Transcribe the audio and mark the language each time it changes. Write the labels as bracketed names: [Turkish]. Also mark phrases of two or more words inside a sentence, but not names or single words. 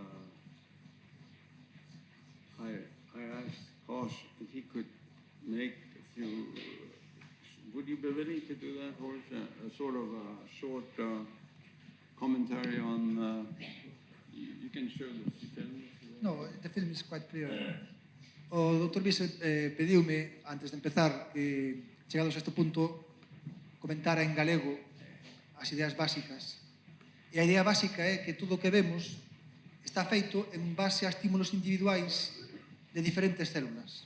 [English] I asked Kosh if he could make a few. Would you be willing to do that, Horst? A sort of a short commentary on. You can show the film. No, the film is quite clear. [Galician] O Dr. Wiesel pediume, antes de empezar, que, chegados a este punto, comentara en galego as ideas básicas. E a idea básica é que todo o que vemos está feito en base a estímulos individuais de diferentes células.